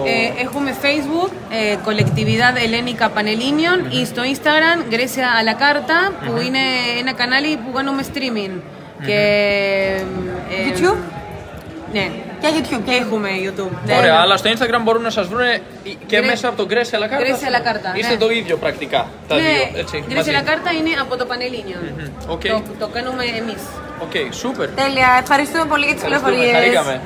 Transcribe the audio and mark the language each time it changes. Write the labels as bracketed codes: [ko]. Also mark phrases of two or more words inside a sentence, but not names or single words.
[el] Έχουμε Facebook, Colectividad Helénica Panellinion, ή στο Instagram, Grecia a la Carta, που είναι ένα κανάλι που κάνουμε streaming. Και... YouTube? Ναι. Και YouTube. Έχουμε YouTube. Ωραία, αλλά στο Instagram μπορούν να σας βρουν και μέσα από το Grecia a la Carta. Grecia a la Carta. Είστε το ίδιο πρακτικά, τα δύο, έτσι? Grecia a la Carta είναι από το Πανελλήνιον. Το κάνουμε εμείς. Οκ, σούπερ. Τέλεια, ευχαριστούμε πολύ για τις πληροφορίες. Χαρήκαμε.